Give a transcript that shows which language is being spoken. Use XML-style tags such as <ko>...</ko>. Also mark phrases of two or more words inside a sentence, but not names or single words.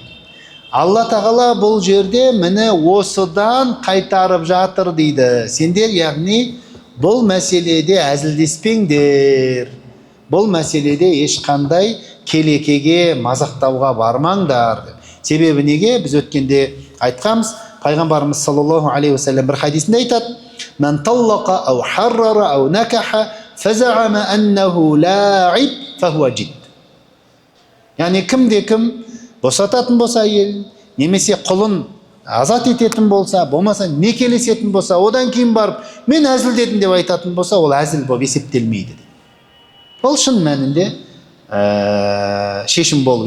<kk>Алла тағала бұл жерде мені осыдан қайтарып жатыр дейді. Сендер, яғни бұл мәселеде әзілдеспеңдер. Бұл мәселеде ешқандай келекеге, мазақтауға бармаңдар деп. Себебі неге? Біз өткенде айтқанбыз, пайғамбарымыз</kk> <ar>صلى الله عليه وسلم</ar> <kk>бір хадисінде айтады:</kk> <ar>"من طلق أو حرر أو نكح فزعم أنه لاعب فهو جد."</ar> <kk>Яғни кім босататын болса әйел, немесе құлын азат ететін болса, болмаса некелесетін болса, одан кейін барып мен әзілдедім деп айтатын болса, ол әзіл болып есептелмейді. Ол шын мәнінде шешім болып есептеледі.</kk>